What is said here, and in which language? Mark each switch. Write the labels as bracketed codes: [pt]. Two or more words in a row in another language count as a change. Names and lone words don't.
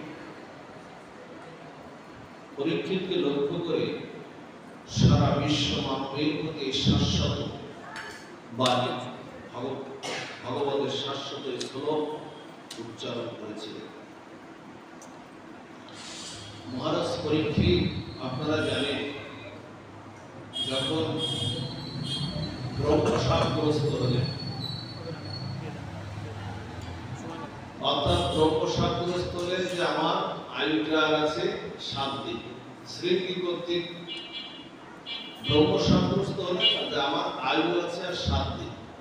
[bn] পরীক্ষিতকে লক্ষ্য করে সারা বিশ্ব মানবের প্রতি শাশ্বত বাণী ভগবতের শাশ্বত শ্লোক উচ্চারণ করেছিলেন। महाराज परीक्षित আপনারা জানেন যখন ব্রহ্মশাপগ্রস্ত হলেন অর্থাৎ ব্রহ্মশাপগ্রস্ত হলেন যে আমার আয়ুটা আছে 7 দিন শ্রীকি কর্তৃক ব্রহ্মশাপগ্রস্ত হলেন যে আমার আয়ু আছে আর 7 দিন।